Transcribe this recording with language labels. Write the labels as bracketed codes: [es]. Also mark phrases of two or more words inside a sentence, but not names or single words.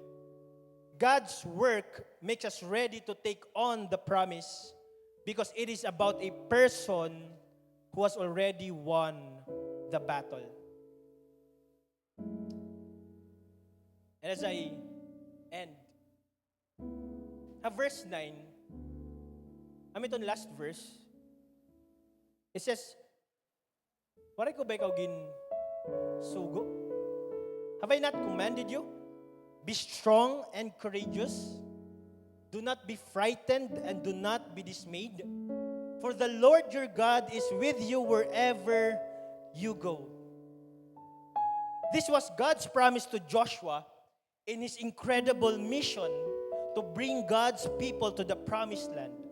[en] God's work makes us ready to take on the promise because it is about a person who has already won the battle. And as I end, verse 9, itong last verse, it says, [war] waray ko ba ikaw sugo? [en] Have I not commanded you? Be strong and courageous. Do not be frightened and do not be dismayed. For the Lord your God is with you wherever you go. This was God's promise to Joshua in his incredible mission to bring God's people to the promised land.